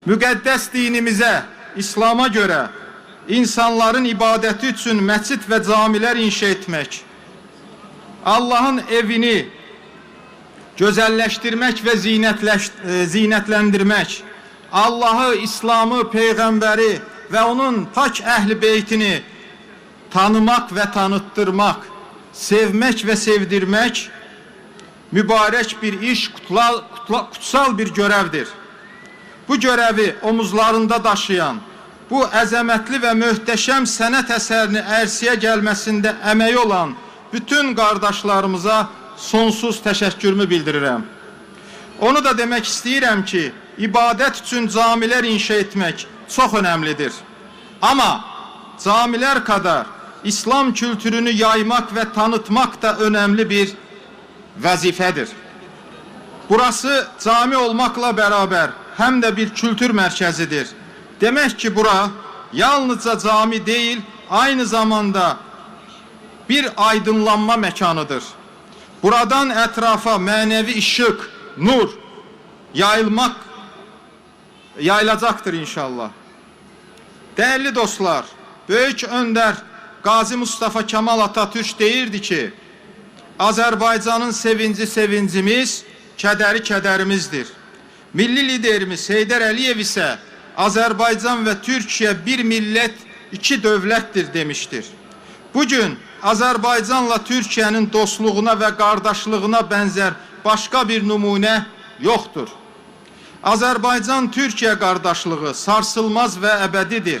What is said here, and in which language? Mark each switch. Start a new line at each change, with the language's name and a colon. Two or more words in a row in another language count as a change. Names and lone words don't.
Azerbaijani: Müqəddəs dinimizə, İslam'a göre insanların ibadeti üçün məscid ve camilər inşa etmək, Allah'ın evini gözəlləşdirmək ve zinətləndirmək, Allah'ı, İslam'ı, Peyğəmbəri ve onun pak əhl-i beytini tanımak ve tanıttırmak, sevmek ve sevdirmek mübarek bir iş, kutsal bir görevdir. Bu görevi omuzlarında daşıyan, bu əzəmətli ve möhtəşəm sənət əsərini ərsiyə gəlməsində əməyi olan bütün qardaşlarımıza sonsuz təşəkkürümü bildirirəm. Onu da demək istəyirəm ki, ibadət üçün camilər inşa etmək çox önemlidir.
Turkish: Ama camiler kadar İslam kültürünü yaymak ve tanıtmak da önemli bir vazifedir. Burası cami olmakla beraber hem de bir kültür merkezidir. Demek ki bura yalnızca cami değil, aynı zamanda bir aydınlanma mekanıdır. Buradan etrafa manevi ışık, nur yayılacaktır inşallah. Değerli dostlar, Böyük Önder Gazi Mustafa Kemal Atatürk deyirdi ki,
Azerbaijani: Azərbaycanın sevinci sevincimiz, kədəri kədərimizdir.
Turkish: Milli liderimiz Heydər Əliyev ise Azərbaycan ve Türkiye bir millet, iki dövlətdir demiştir. Bugün Azərbaycanla Türkiye'nin dostluğuna ve kardeşliğine benzer başka bir numune yoktur. Azərbaycan-Türkiye kardeşliği sarsılmaz ve ebedidir.